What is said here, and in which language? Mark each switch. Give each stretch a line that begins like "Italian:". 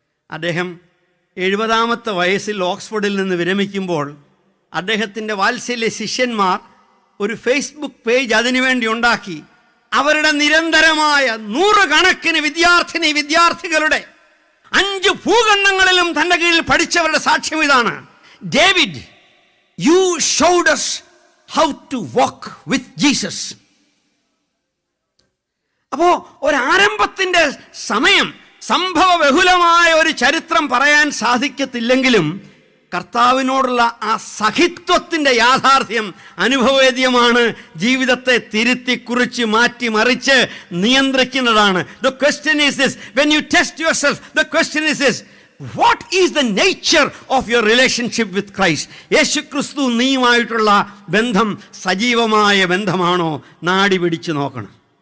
Malayalam: അദ്ദേഹം 70-ാമത്തെ വയസ്സിൽ ഓക്സ്ഫോർഡിൽ നിന്ന് വിരമിക്കുമ്പോൾ അദ്ദേഹത്തിൻ്റെ വാത്സല്യ ശിഷ്യന്മാർ ഒരു ഫേസ്ബുക്ക് പേജ് അതിനുവേണ്ടി ഉണ്ടാക്കി. അവരുടെ നിരന്തരമായ 100 കണക്കിന് വിദ്യാർത്ഥികളുടെ 5 ഭൂഖണ്ഡങ്ങളിലും തൻ്റെ കീഴിൽ പഠിച്ചവരുടെ സാക്ഷ്യം ഇതാണ്.
English: David, you showed us how to walk with Jesus.
Malayalam: അപ്പോൾ ഒരാരംഭത്തിൻ്റെ സമയം, സംഭവ ബഹുലമായ ഒരു ചരിത്രം പറയാൻ സാധിക്കത്തില്ലെങ്കിലും കർത്താവിനോടുള്ള ആ സഹിത്വത്തിൻ്റെ യാഥാർത്ഥ്യം അനുഭവവേദ്യമാണ്. ജീവിതത്തെ തിരുത്തി കുറിച്ച് മാറ്റി മറിച്ച് നിയന്ത്രിക്കുന്നതാണ്.
English: The question is this, when you test yourself, the question is this, what is the nature of your relationship with Christ?
Malayalam: യേശു ക്രിസ്തു നീയുമായിട്ടുള്ള ബന്ധം സജീവമായ ബന്ധമാണോ? നാടി പിടിച്ച് നോക്കണം.